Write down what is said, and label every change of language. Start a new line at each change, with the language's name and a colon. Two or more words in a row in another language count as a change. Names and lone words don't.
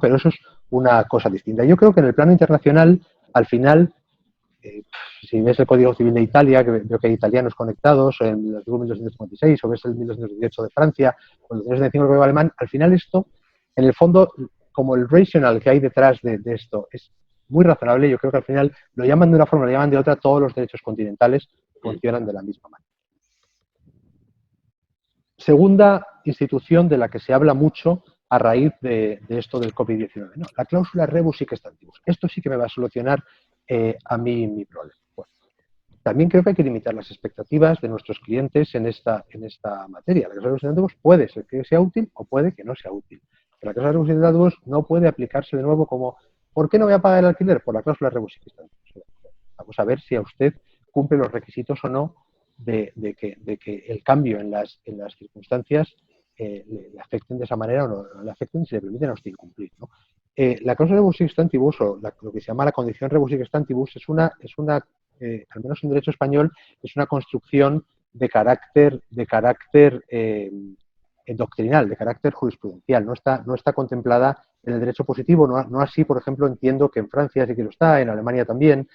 Spanish: Pero eso es una cosa distinta. Yo creo que en el plano internacional, al final, si ves el Código Civil de Italia, que veo que hay italianos conectados, o en el artículo 1256, o ves el 1218 de Francia, o el 1225 del Código alemán, al final esto, en el fondo, como el rational que hay detrás de esto, es muy razonable. Yo creo que al final lo llaman de una forma, lo llaman de otra, todos los derechos continentales funcionan de la misma manera. Segunda institución de la que se habla mucho a raíz de esto del COVID-19, ¿no? La cláusula
Latin: rebus sic stantibus.
Spanish: Esto sí que me va a solucionar a mí mi problema. Bueno, también creo que hay que limitar las expectativas de nuestros clientes en esta materia. La cláusula
Latin: rebus sic stantibus
Spanish: puede ser que sea útil o puede que no sea útil. Pero la cláusula
Latin: rebus sic stantibus
Spanish: no puede aplicarse de nuevo como ¿por qué no voy a pagar el alquiler? Por la cláusula
Latin: rebus sic stantibus.
Spanish: Vamos a ver si a usted cumple los requisitos o no de que el cambio en las circunstancias le afecten de esa manera o no le afecten si le permiten a usted incumplir, ¿no? La cláusula
Latin: rebus sic stantibus,
Spanish: o lo que se llama la condición
Latin: rebus sic stantibus,
Spanish: es una al menos en derecho español, es una construcción de carácter doctrinal, de carácter jurisprudencial. No está contemplada en el derecho positivo, no así, por ejemplo, entiendo que en Francia sí que lo está, en Alemania también.